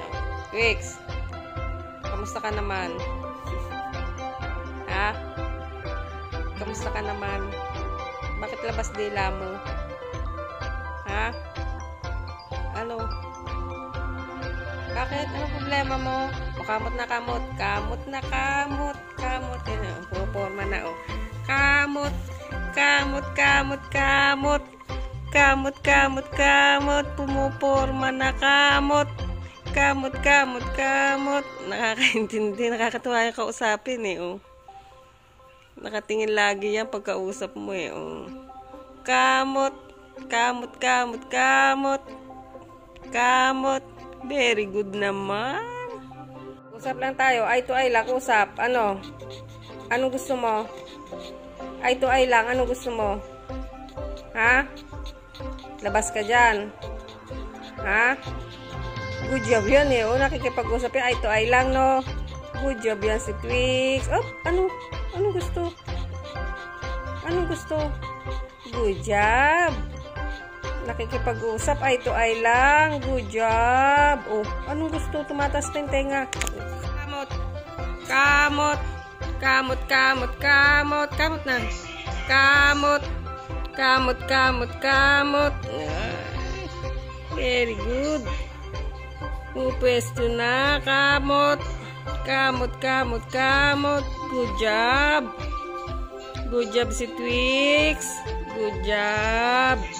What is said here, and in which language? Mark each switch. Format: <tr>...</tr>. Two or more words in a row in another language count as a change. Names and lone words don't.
<tl>Twix! Kamusta ka naman? Ha? Kamusta ka naman? Bakit labas dila mo? Ha? Ano? Bakit? Ano problema mo? O, kamot na kamot. Kamot na kamot. Kamot. Yan, puporma na, oh. Kamot. Kamot, kamot, kamot. Kamot, kamot, kamot. Pumuporma na kamot. Kamot, kamot, kamot. Nakakaintindi. Nakakatuwa yung kausapin eh, oh. Nakatingin lagi yan pagkausap mo eh, oh. Kamot. Kamot, kamot, kamot. Kamot.</tl> <en>Very good</en> <tl>naman. Usap lang tayo.</tl> <en>Eye to eye</en> <tl>lang. Usap. Ano? Anong gusto mo?</tl> <en>Eye to eye</en> <tl>lang. Anong gusto mo? Ha? Labas ka dyan. Ha?</tl> <en>Good job</en> <tl>yun eh. O, nakikipag-usap yan.</tl> <en>Eye to eye</en> <tl>lang, no?</tl> <en>Good job</en> <tl>yan si Twix. Oh, ano? Anong gusto? Anong gusto?</tl> <en>Good job. Nakikipag-usap. Eye to eye lang. Good job. Oh,</en> <tl>anong gusto? Tumatas pa yung tenga. Kamot. Kamot. Kamot, kamot, kamot. Kamot na. Kamot. Kamot, kamot, kamot.</tl> <en>Very good.</en> <tl>Pupwesto na. Kamot. Kamot, kamot, kamot.</tl> <en>Good job. Good job si Twix. Good job.</en>